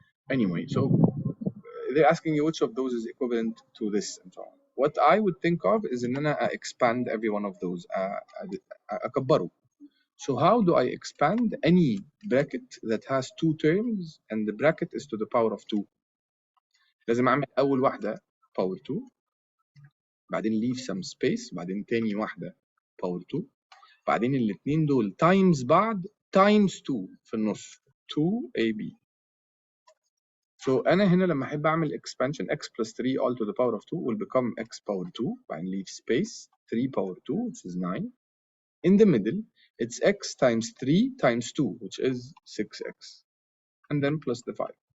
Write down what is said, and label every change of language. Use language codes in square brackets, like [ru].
[en] Anyway, so they're asking you which of those is equivalent to this and so on. What I would think of is [ar] ان انا [en] expand every one of those, اكبره. So how do I expand any bracket that has two terms and the bracket is to the power of 2? [ar] لازم اعمل اول واحده power 2، بعدين [en] leave some space، [ar] بعدين تاني واحده power 2، بعدين الاثنين دول times بعض times 2 في النص 2ab. [en] So [ar] انا هنا لما احب اعمل [en] expansion x plus 3 all to the power of 2 will become x power 2، بعدين leave space 3 power 2 which is 9. In the middle it's x times 3 times 2 which is 6x, and then plus the 5.